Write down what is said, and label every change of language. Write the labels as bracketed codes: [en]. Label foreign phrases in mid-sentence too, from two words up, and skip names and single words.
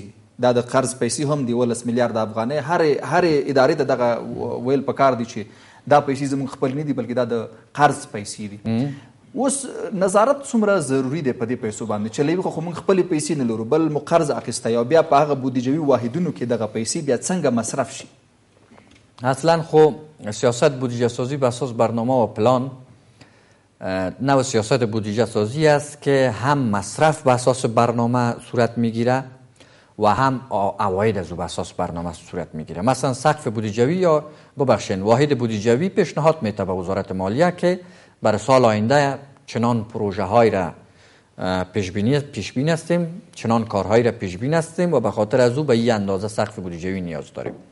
[ps] دا د قرض پیسې هم دي 11 میلیارډ افغانۍ. هرې ادارې ته دغه ویل پکار دي چې دا پیسې زموږ خپل نه دي بلکې دا د قرض پیسې دي. اوس نظارت څومره ضروري دی په دې پیسو باندې چې لوي خو موږ خپل پیسې نه لرو بل مو قرض اخیسته یا بیا په هغه بودیجوي واحدونو کې دغه پیسې بیا څنګه مصرف شي؟ [fa] اصلا خو سیاست بودجه سازی به اساس برنامه و پلان نوع سیاست بودجه سازی است که هم مصرف به اساس برنامه صورت میگیره و هم عواید از او به اساس برنامه صورت میگیره. مثلا سقف بودجوی یا ببخشید واحد بودجوی پیشنهاد میده به وزارت مالیه که برای سال آینده چنان پروژه های را پیش بینی هستیم، چنان کارهایی را پیش بینی هستیم و به خاطر از او به این اندازه سقف بودجوی نیاز داریم.